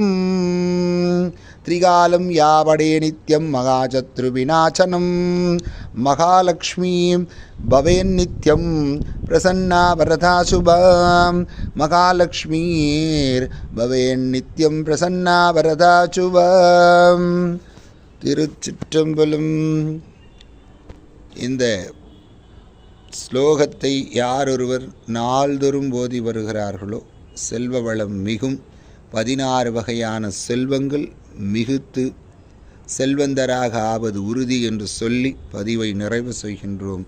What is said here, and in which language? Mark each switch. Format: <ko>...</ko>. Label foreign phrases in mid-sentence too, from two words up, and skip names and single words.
<sa>त्रिकालं या पठेत् नित्यं महाशत्रुविनाशनम्। महालक्ष्मी भवेन्नित्यं प्रसन्ना वरदा शुभा। महालक्ष्मीर्भवेन्नित्यं प्रसन्ना वरदा शुभा।</sa> <ta>திருச்சிற்றம்பலம். இந்த ஸ்லோகத்தை யாரொருவர் நாள்தோறும் போதி வருகிறார்களோ செல்வ வளம் மிகும், 16 வகையான செல்வங்கள் மிகுத்து செல்வந்தராக ஆவது உறுதி என்று சொல்லி பதிவை நிறைவு செய்கின்றோம்.</ta>